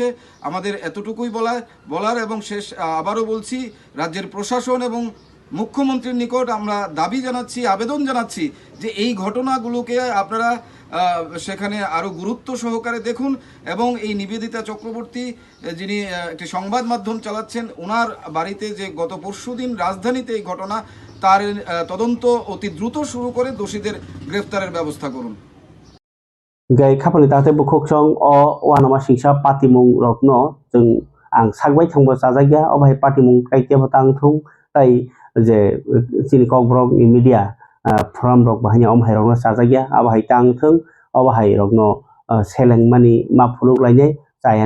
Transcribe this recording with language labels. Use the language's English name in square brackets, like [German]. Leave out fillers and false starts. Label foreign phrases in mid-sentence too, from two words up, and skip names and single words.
[Bangla] আমাদের এতটুকুই বলার এবং শেষ আবারও বলছি, রাজ্যের প্রশাসন এবং মুখ্যমন্ত্রীর নিকট আমরা দাবি জানাচ্ছি, আবেদন জানাচ্ছি যে এই ঘটনাগুলোকে আপনারা সেখানে আরো গুরুত্ব সহকারে দেখুন এবং এই নিবেদিতা চক্রবর্তী যিনি একটি সংবাদ মাধ্যম চালাচ্ছেন, ওনার বাড়িতে যে গত পরশুদিন রাজধানীতে এই ঘটনা, তার তদন্ত অতি দ্রুত শুরু করে দোষীদের গ্রেফতারের ব্যবস্থা করুন। [Kok Borok] gai khapani tahte bukhuk chong o wanama singsa patimung rokno jeng ang sagbai thangbo chajagya obai patimung kaite batang thung tai je chini kok brok ni [English] media forum [Kok Borok] rok bahanya omhai rokno chajagya abai tang thung obai rokno seleng mani ma phuluk lainai chayano